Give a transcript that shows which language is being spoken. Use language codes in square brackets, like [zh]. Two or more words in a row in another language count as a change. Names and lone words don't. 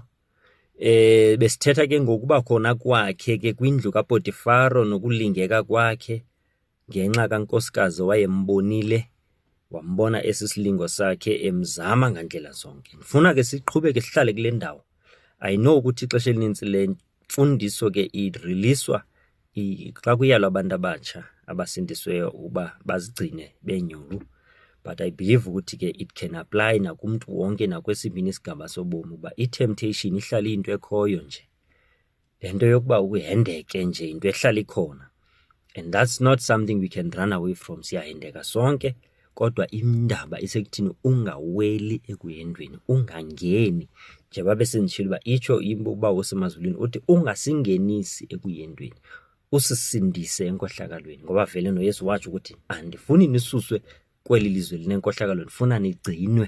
[xh] Besithetha ke ngokuba khona kwakhe ke kwindlu kaPotifaro nokulingeka kwakhe ngenxa kankosikazi wayembonile, wambona esisilingo sakhe emzama ngandlela zonke. Ndifuna ke siqhubeke sihlale kule ndawo. [en] I know [xh] ukuthi ixesha elinintsi le mfundiso ke iriliswa xa kuyalwa abantu abatsha abasindisweyo uba bazigcine benyulu. [en] But I believe [xh] ukuthi ke [en] it can apply [xh] nakumntu wonke nakwesibini isigaba sobomi uba i-temptation ihlala into ekhoyo nje. lento yokuba uhendeke nje into ehlala ikhona, [en] and that's not something we can run away from. [xh] Siyahendeka sonke, kodwa indaba isekuthini ungaweli ekuhendweni, ungangeni njengoba besendishilo uba itsho uba usemazulwini uthi ungasingenisi ekuhendweni, usisindise enkohlakalweni. Ngoba vele noYesu watsho ukuthi andifuni nisuswe kweli lizwe linenkohlakalo, ndifuna nigcinwe.